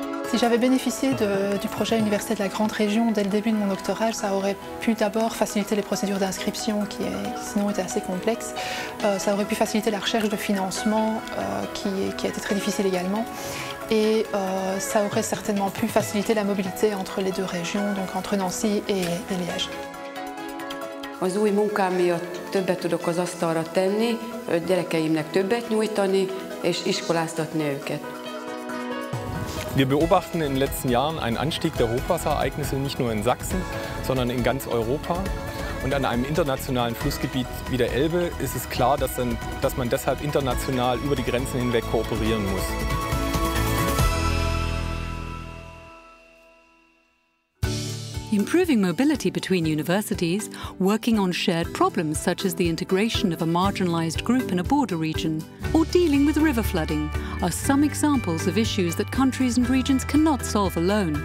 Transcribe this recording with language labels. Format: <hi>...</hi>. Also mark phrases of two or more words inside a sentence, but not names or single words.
<fr>Si j'avais bénéficié du projet Université de la Grande Région dès le début de mon doctorat, ça aurait pu d'abord faciliter les procédures d'inscription qui sinon étaient assez complexes. Ça aurait pu faciliter la recherche de financement qui a été très difficile également. Et ça aurait certainement pu faciliter la mobilité entre les deux régions, donc entre Nancy et Liège.</fr> <hu>Az új munkám miatt többet tudok az asztalra tenni, gyerekeimnek többet nyújtani és iskoláztatni őket.</hu> <de>Wir beobachten in den letzten Jahren einen Anstieg der Hochwasserereignisse nicht nur in Sachsen, sondern in ganz Europa. Und an einem internationalen Flussgebiet wie der Elbe ist es klar, dass man deshalb international über die Grenzen hinweg kooperieren muss.</de> <en>Improving mobility between universities, working on shared problems such as the integration of a marginalised group in a border region, or dealing with river flooding are some examples of issues that countries and regions cannot solve alone.</en>